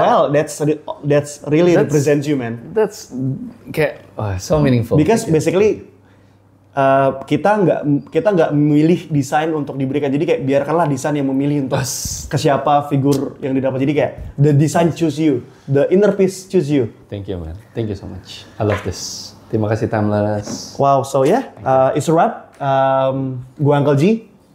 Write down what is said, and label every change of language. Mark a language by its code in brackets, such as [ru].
[en] Well, that's really represents you man. That's [id] kayak [en] so meaningful. Because basically [id] kita nggak memilih desain untuk diberikan. Jadi kayak biarkanlah desain yang memilih untuk ke siapa figur yang didapat. Jadi kayak [en] the design choose you, the inner peace choose you. Thank you man. Thank you so much. I love this. [id] Terima kasih Timeless. [en] Wow, so it's a wrap. [id] Gua [en] Uncle G.